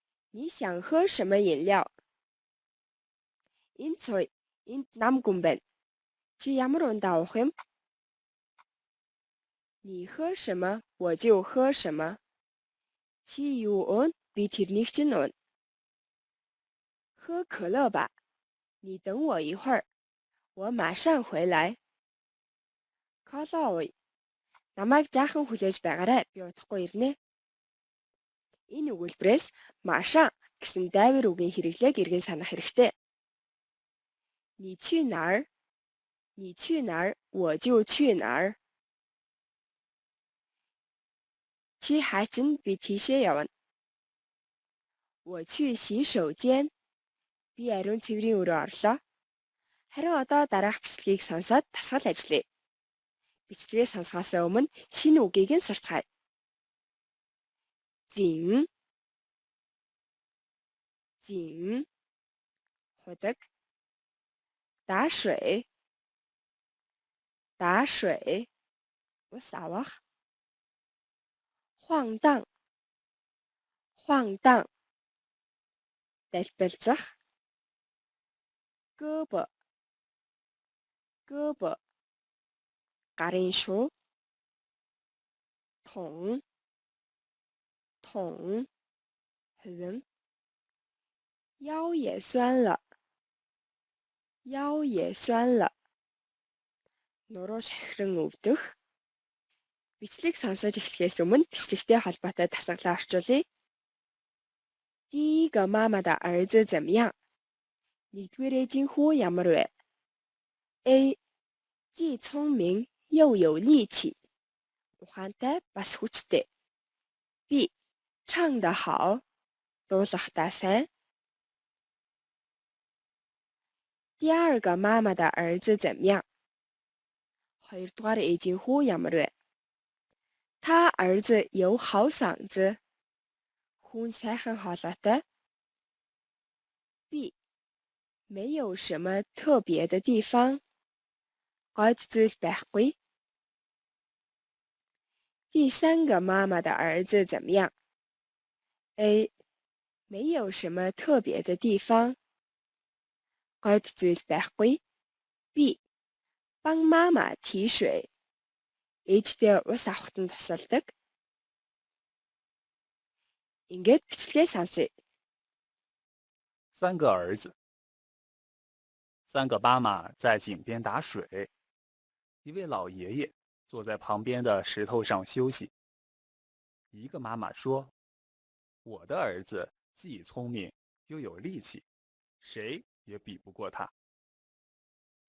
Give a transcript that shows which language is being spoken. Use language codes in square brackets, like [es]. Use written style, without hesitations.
[zh] 你想喝什么饮料？ [mn] Энэ цой, энд нам гүн байна. Чи ямар ундаа уух юм? [zh] 你喝什么我就喝什么. [mn] Чи юу уун би тэрнийг чинь уун. [zh] 喝可乐吧，你等我一会儿，我马上回来. [mn] Кола ууя. Намайг жаахан хүлээж байгаарай. Би удахгүй ирнэ. Энэ өгүүлбэрээс маашаа гэсэн дайвар үгийн хэрэглээг эргэн санах хэрэгтэй. [zh] 你去哪儿？你去哪儿我就去哪儿. [mn] Чи хаачин би тийшээ явна. [zh] 我去洗手间. [mn] Би ариун цэврийн өрөө орлоо. Харин одоо дараах бичлэгийг сонсоод дасгал ажиллая. Бичлэгээ сонсохоос өмнө шинэ үгийг нь сурцгаая. [zh] 井 井 [mn] худаг [zh] 打水 打水 [mn] ус авах [zh] 晃荡 晃荡 [mn] дэлбэлзэх [zh] 胳膊 胳膊 [mn] гарын шуу [zh] 桶 桶 [mn] хувин [zh] 腰也酸了 腰也酸了 [mn] нуруу шахиран өвдөх. Бичлэг сонсож эхлэхээс өмнө бичлэгтэй холбоотой дасгалаа орчуулъя. [zh] 第一个妈妈的儿子怎么样？ [mn] нэгдүгээр ээжийн хүү ямар вэ? A. [zh] 既聪明又有力气 [mn] ухаантай бас хүчтэй. B. [zh] 唱得好 [mn] дуулахдаа сайн. [zh] 第二个妈妈的儿子怎么样？ [mn] хоёрдугаар ээжийн хүү ямар вэ? [zh] 他儿子有好嗓子 [mn] хүн сайхан хоолойтой. B. [zh] 没有什么特别的地方 [mn] гойд зүйл байхгүй. [zh] 第三个妈妈的儿子怎么样？ A. 没有什么特别的地方 [mn] гойд зүйл байхгүй. B. [zh] 帮妈妈提水 [mn] ээжтэй ус авахтан тусалдаг. Ингээд бичлэгээ сонсъё. [zh] 三个儿子，三个妈妈在井边打水，一位老爷爷坐在旁边的石头上休息。一个妈妈说：“我的儿子既聪明又有力气，谁也比不过他。”